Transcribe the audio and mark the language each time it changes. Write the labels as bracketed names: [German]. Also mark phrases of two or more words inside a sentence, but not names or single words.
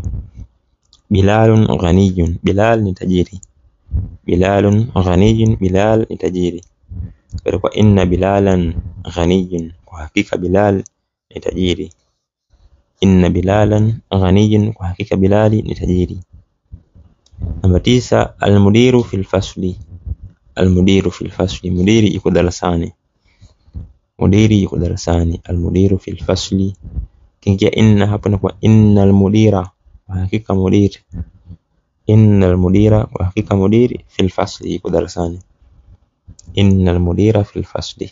[Arabic] بلال غني, [Swahili] Bilal ni tajiri. [Arabic] بلال غني, [Swahili] Bilal ni tajiri. Kwa [Arabic] إن بلالا غني, [Swahili] kwa hakika Bilal ni tajiri. [Arabic] إن بلالا غني, [Swahili] kwa hakika Bilali ni tajiri. [Arabic] Namba 9 المدير في الفصل، المدير في الفصل, [Swahili] mudiri yuko darasani. Mudiri yuko darasani, [Arabic] المدير في الفصل. [Swahili] Kiingia inna hapo na kwa [Arabic] إن المدير, [Swahili] kwa hakika mudir. [Arabic] إن المدير, [Swahili] kwa hakika mudiri [Arabic] في الفصل [Swahili] yuko darasani. [Arabic] إن المدير في الفصل.